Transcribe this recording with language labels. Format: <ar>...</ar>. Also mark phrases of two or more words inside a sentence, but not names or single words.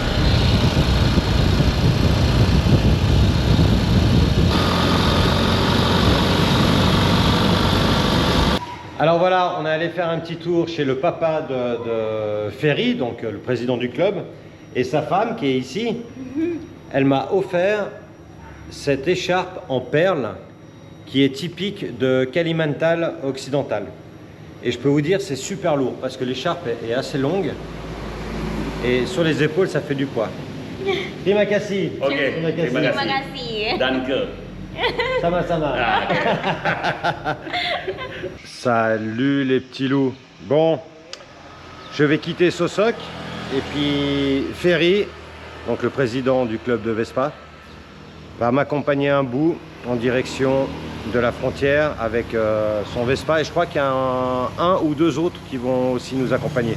<fr>Alors voilà, on est allé faire un petit tour chez le papa de Ferry, donc le président du club, et sa femme qui est ici. Elle m'a offert cette écharpe en perles qui est typique de Kalimantan occidental. Et je peux vous dire, c'est super lourd parce que l'écharpe est assez longue. Et sur les épaules, ça fait du poids.</fr> <id>Terima kasih. Ok, Terima kasih. terima Terima kasih. kasih.</id> <de>Danke.</de> <id>Sama-sama.</id> <fr>Ah, ok. Salut les petits loups. Bon, je vais quitter Sosoc et puis Ferry, donc le président du club de Vespa, va m'accompagner un bout en direction de la frontière avec son Vespa et je crois qu'il y a un ou deux autres qui vont aussi nous accompagner.</fr>